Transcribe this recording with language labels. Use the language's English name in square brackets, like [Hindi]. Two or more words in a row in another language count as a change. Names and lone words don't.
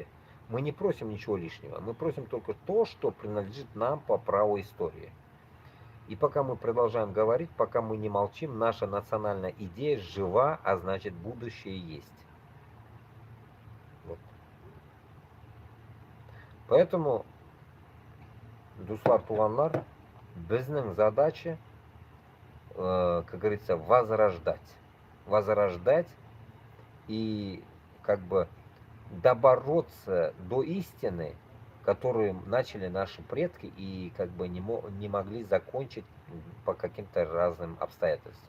[Russian] Мы не просим ничего лишнего, мы просим только то, что принадлежит нам по праву истории. И пока мы продолжаем говорить, пока мы не молчим, наша национальная идея жива, а значит будущее есть. Вот. Поэтому, [Tatar] дуслар туганлар, безнең [Russian] задача, как говорится, возрождать. Возрождать и как бы добороться до истины, которую начали наши предки и как бы не могли закончить по каким-то разным обстоятельствам.